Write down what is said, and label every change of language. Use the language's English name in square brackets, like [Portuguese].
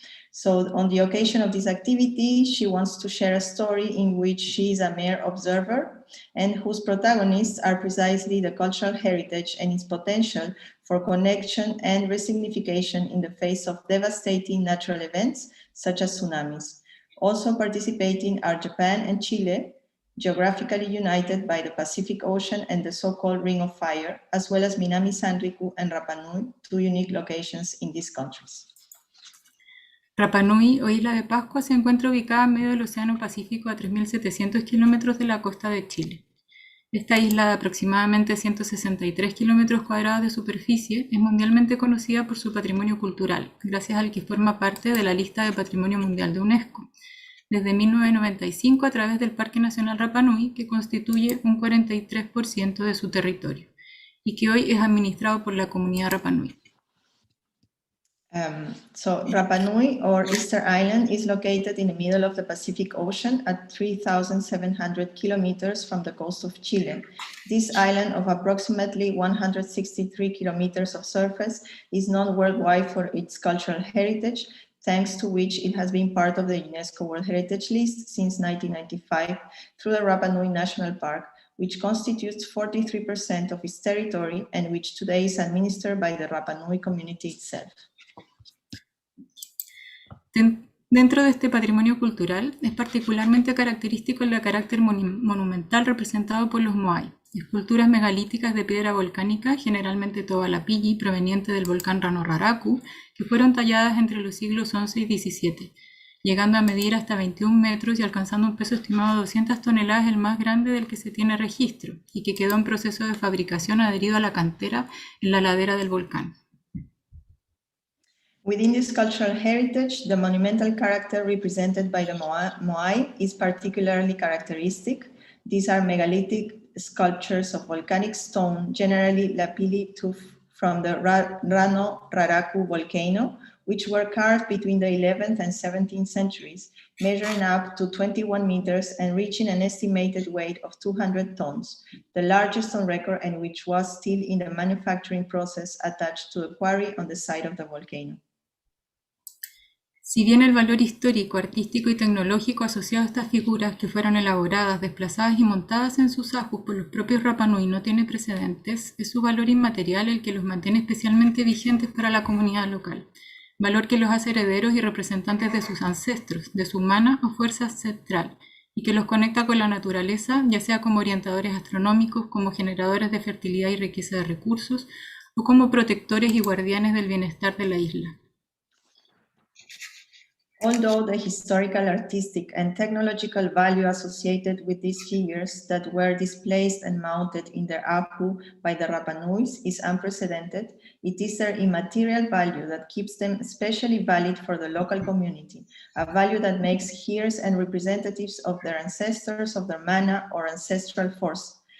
[English] So on the occasion of this activity, she wants to share a story in which she is a mere observer and whose protagonists are precisely the cultural heritage and its potential for connection and resignification in the face of devastating natural events such as tsunamis. Also participating are Japan and Chile, geographically united by the Pacific Ocean and the so-called Ring of Fire, as well as Minami Sanriku and Rapa Nui, two unique locations in these countries. [Spanish] Rapa Nui o Isla de Pascua se encuentra ubicada en medio del Océano Pacífico a 3.700 kilómetros de la costa de Chile. Esta isla de aproximadamente 163 kilómetros cuadrados de superficie es mundialmente conocida por su patrimonio cultural, gracias al que forma parte de la lista de Patrimonio Mundial de UNESCO, desde 1995 a través del Parque Nacional Rapa Nui, que constituye un 43% de su territorio, y que hoy es administrado por la comunidad Rapa Nui. [English] So Rapa Nui, or Easter Island, is located in the middle of the Pacific Ocean at 3,700 kilometers from the coast of Chile. This island of approximately 163 kilometers of surface is known worldwide for its cultural heritage, thanks to which it has been part of the UNESCO World Heritage List since 1995 through the Rapa Nui National Park, which constitutes 43% of its territory and which today is administered by the Rapa Nui community itself. [Spanish] Dentro de este patrimonio cultural es particularmente característico el carácter monumental representado por los moai, esculturas megalíticas de piedra volcánica, generalmente tobalapilli, proveniente del volcán Rano-Raraku, que fueron talladas entre los siglos XI y XVII, llegando a medir hasta 21 metros y alcanzando un peso estimado de 200 toneladas, el más grande del que se tiene registro, y que quedó en proceso de fabricación adherido a la cantera en la ladera del volcán. [English] Within this cultural heritage, the monumental character represented by the moai is particularly characteristic. These are megalithic sculptures of volcanic stone, generally lapilli tuff from the Rano-Raraku volcano, which were carved between the 11th and 17th centuries, measuring up to 21 meters and reaching an estimated weight of 200 tons, the largest on record and which was still in the manufacturing process attached to a quarry on the site of the volcano. [Spanish] Si bien el valor histórico, artístico y tecnológico asociado a estas figuras que fueron elaboradas, desplazadas y montadas en sus ajus por los propios Rapa Nui no tiene precedentes, es su valor inmaterial el que los mantiene especialmente vigentes para la comunidad local, valor que los hace herederos y representantes de sus ancestros, de su mana o fuerza ancestral, y que los conecta con la naturaleza, ya sea como orientadores astronómicos, como generadores de fertilidad y riqueza de recursos, o como protectores y guardianes del bienestar de la isla. [English] Although the historical, artistic, and technological value associated with these figures that were displaced and mounted in their apu by the Rapa Nuis is unprecedented, it is their immaterial value that keeps them especially valid for the local community, a value that makes heirs and representatives of their ancestors, of their mana or ancestral force,